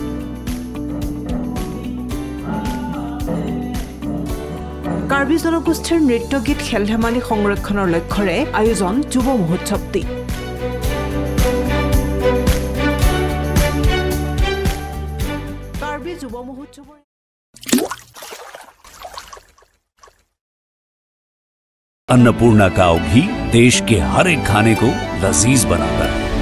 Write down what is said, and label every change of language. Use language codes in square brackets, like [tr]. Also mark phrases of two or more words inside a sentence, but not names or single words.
[as] কাৰ্বি জনগোষ্ঠীৰ নৃত্য গীত খেল ধেমালি সংৰক্ষণৰ লক্ষ্যৰে আয়োজন যুৱ মহোৎসৱটি। কাৰ্বি যুৱ মহোৎসৱৰ [hi] अन्नपूर्णा काव घी देश के हर एक खाने को लजीज बनाता है।